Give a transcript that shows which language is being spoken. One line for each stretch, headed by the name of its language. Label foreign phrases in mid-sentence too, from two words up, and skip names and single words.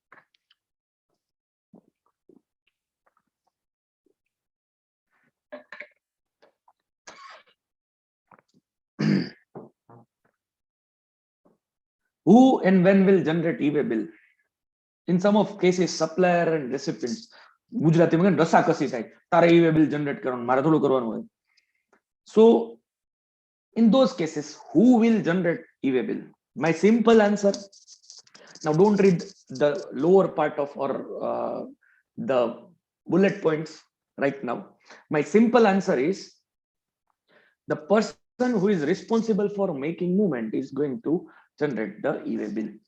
English: Who and when will generate e-way bill? In some of cases, supplier and recipients.
Gujarati: ગુજરાતીમાં રસા કસી થાય તારે
English: e-way bill generate
Gujarati: કરવાનું મારે થોડું કરવાનું હોય.
English: So in those cases, who will generate e-way bill? My simple answer. Now don't read the lower part of or the bullet points right now. My simple answer is the person who is responsible for making movement is going to generate the e-way bill.